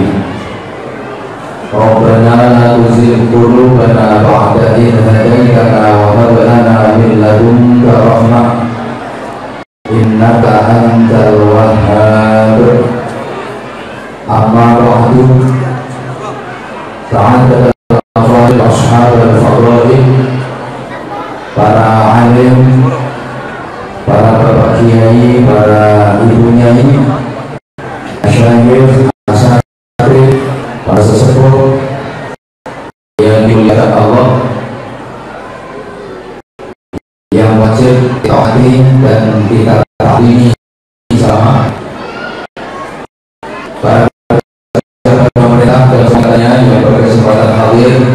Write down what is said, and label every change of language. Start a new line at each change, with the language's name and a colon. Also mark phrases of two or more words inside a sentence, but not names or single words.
Arabic: ربنا لا تزغ قلوبنا بعد إذ هديتنا وهب لنا من لدنك رحمة إنك أنت الوهاب. أما بعد سعادة أصحاب الفضيلة,
Indonesian: para alim, para bapak kiai, para ibu nyai, masyayikh, asatidz, para sesepuh yang dimuliakan Allah, yang wajib ditaati dan kita taati sama. Para pemerintah dan semuanya yang berkesempatan hadir,